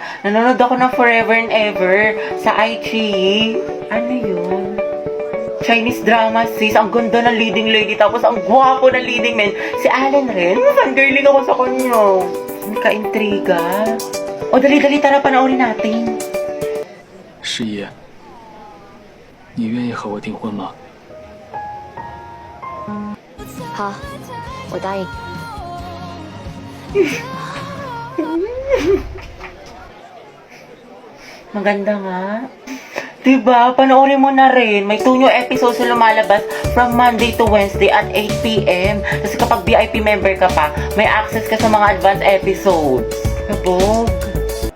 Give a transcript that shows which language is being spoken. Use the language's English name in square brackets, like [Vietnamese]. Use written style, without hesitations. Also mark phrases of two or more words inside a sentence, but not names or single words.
[Filipino] Nanonood ako ng Forever and Ever sa iQIYI. Ano yun? [English] Chinese drama, sis. [Filipino] Ang ganda ng [English] leading lady. [Filipino] Tapos ang gwapo ng [English] leading man. [Filipino] Si Allen rin. Fangirling ako sa kanya. May ka-intriga. O, dali-dali, tara, panoorin natin. [Chinese] 师爷，你愿意和我订婚吗？好，我答应。 [Filipino] Maganda nga. Diba? Panoorin mo na rin. May 2 [English] new episodes [Filipino] na lumalabas [English] from Monday to Wednesday at 8 p.m. [Filipino] Kasi kapag [English] VIP member [Filipino] ka pa, may access ka sa mga [English] advanced episodes.